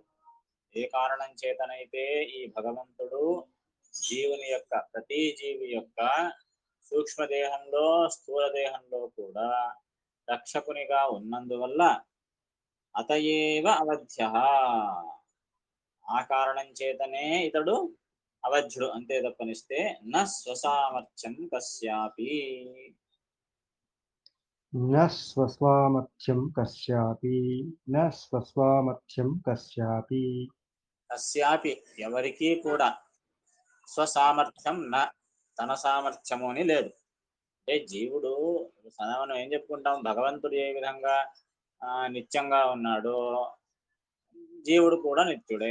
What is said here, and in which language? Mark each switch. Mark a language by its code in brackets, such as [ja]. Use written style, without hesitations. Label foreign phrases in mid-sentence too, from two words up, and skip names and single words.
[te] ఏ కారణం చేతనైతే ఈ భగవంతుడు జీవుని యొక్క ప్రతి జీవి యొక్క సూక్ష్మదేహంలో స్థూల దేహంలో కూడా రక్షకునిగా ఉన్నందువల్ల [sa] అతయేవ అవధ్య [te] ఆ కారణం చేతనే ఇతడు అవధ్యుడు అంతే తప్పనిస్తే [sa] న స్వసామర్థ్యం కస్యాపి न स्वस्वामर्थ्यं कस्यापि न स्वस्वामर्थ्यं कस्यापि [te] కస్యాపి ఎవరికీ కూడా [sa] స్వసామర్థ్యం న [te] తన సామర్థ్యము అని లేదు. అంటే జీవుడు మనం ఏం చెప్పుకుంటాం, భగవంతుడు ఏ విధంగా నిత్యంగా ఉన్నాడో జీవుడు కూడా నిత్యుడే.